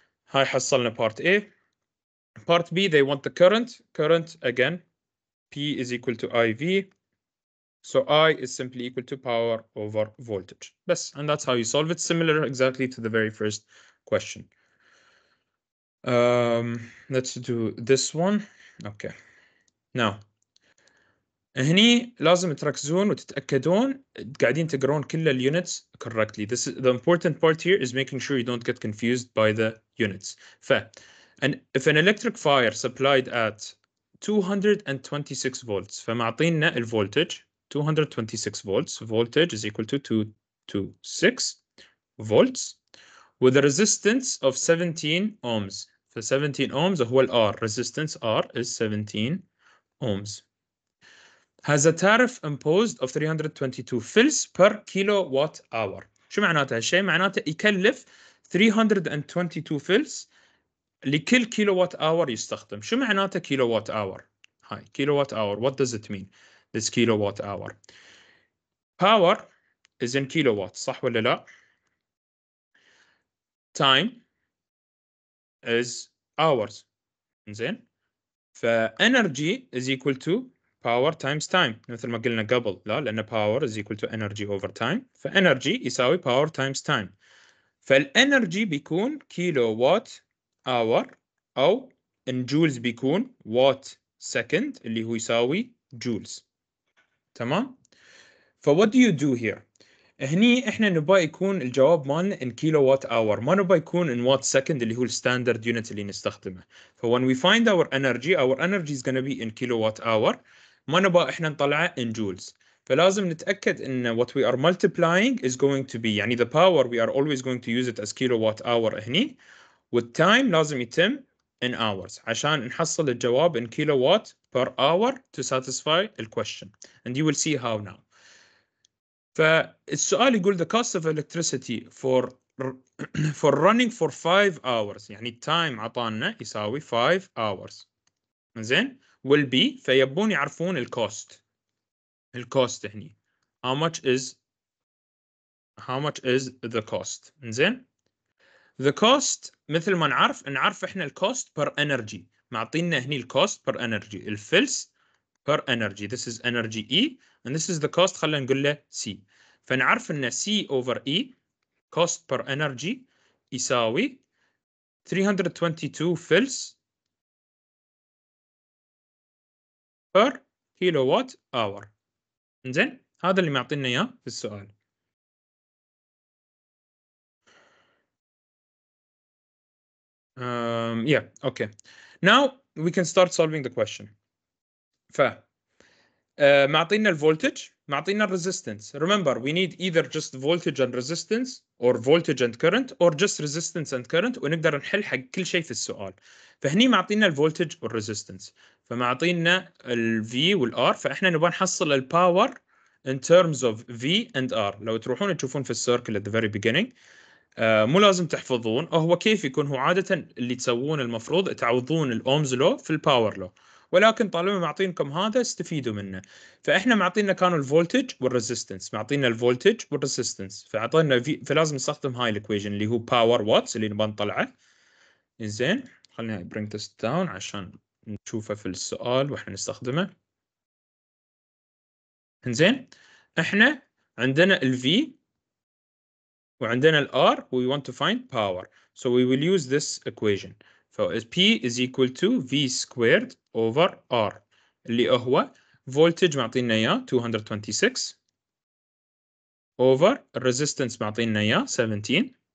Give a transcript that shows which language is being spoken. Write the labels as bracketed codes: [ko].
[ar] هاي حصلنا [en] part A. Part B, they want the current. Current, again, P is equal to IV. So I is simply equal to power over voltage. Yes, and that's how you solve it. Similar exactly to the very first question. Let's do this one. Okay. [ar] Now, هني لازم تركزون وتتأكدون قاعدين تقرون كل ال [en] units correctly. This is the important part here is making sure you don't get confused by the units. And if an electric fire supplied at 226 volts [ar] فمعطينا [en] الvoltage 226 volts. Voltage is equal to 226 volts with a resistance of 17 ohms. For 17 ohms هو R. Resistance R is 17 ohms. Has a tariff imposed of 322 fils per kilowatt hour. [ar] شو معناته هالشيء؟ معناته يكلف 322 fils لكل كيلووات اور يستخدم. شو معناته كيلووات اور؟ هاي كيلووات اور. [en] What does it mean? This kilowatt hour. Power is in kilowatts, [ar] صح ولا لا؟ [en] Time is hours. [ar] زين. [en] فenergy is equal to power times time [ar] مثل ما قلنا قبل. لا لأن [en] power is equal to energy over time. فenergy [ar] يساوي [en] power times time. [ar] فالenergy بيكون كيلووات اور أو [en] in joules [ar] بيكون [en] watt second [ar] اللي هو يساوي joules. [en] تمام؟ what do you do here? [ar] هني احنا نبغى يكون الجواب مالنا [en] in kilowatt hour. [ar] ما نبغى يكون [en] in watt second [ar] اللي هو الستاندرد unit اللي نستخدمه. [en] when we find our energy is going to be in kilowatt hour. [ar] ما نبغى احنا نطلعه in joules. فلازم نتأكد ان [en] what we are multiplying is going to be [ar] يعني [en] the power we are always going to use it as kilowatt hour هني. والtime [ar] لازم يتم [en] in hours [ar] عشان نحصل الجواب [en] in kilowatt per hour to satisfy the question. And you will see how now. [ar] فالسؤال يقول [en] the cost of electricity for running for 5 hours [ar] يعني [en] time [ar] عطانا يساوي [en] 5 hours. [ar] زين will be فيبون يعرفون الكوست. الكوست هني [en] how much is the cost. [ar] زين [en] the cost [ar] مثل ما نعرف احنا الكوست per energy. معطينا هني الكوست per energy. [en] الفلس per energy. This is energy E and this is the cost. [ar] خلينا نقول له C. فنعرف ان [en] C over E cost per energy [ar] يساوي [en] 322 fils per kilowatt hour. [ar] زين هذا اللي معطينا اياه في السؤال. [en] Yeah, okay. Now we can start solving the question. [ar] ف معطينا الفولتج، معطينا الريزيستنس. [en] Remember we need either just voltage and resistance or voltage and current or just resistance and current، [ar] ونقدر نحل حق كل شيء في السؤال. فهني معطينا الفولتج والريزيستنس، فمعطينا ال V وال R، فاحنا نبغى نحصل الباور [en] in terms of V and R. [ar] لو تروحون تشوفون في السيركل [en] at the very beginning، [ar] مو لازم تحفظون، هو كيف يكون، هو عادة اللي تسوون المفروض تعوضون الأومز لو في الباور لو، ولكن طالما معطينكم هذا استفيدوا منه. فاحنا معطينا كانوا الفولتج والريزيستنس، معطينا الفولتج والريزيستنس، فاعطينا فلازم نستخدم هاي الايكويشن اللي هو باور واتس اللي نبغى نطلعه. زين خلينا [en] bring this down [ar] عشان نشوفه في السؤال واحنا نستخدمه. زين احنا عندنا الفي وعندنا ال [en] R we want to find power, so we will use this equation. P is equal to V squared over R [ar] اللي هو [en] voltage [ar] معطينا إياه [en] 226 over resistance معطينا إياه 17.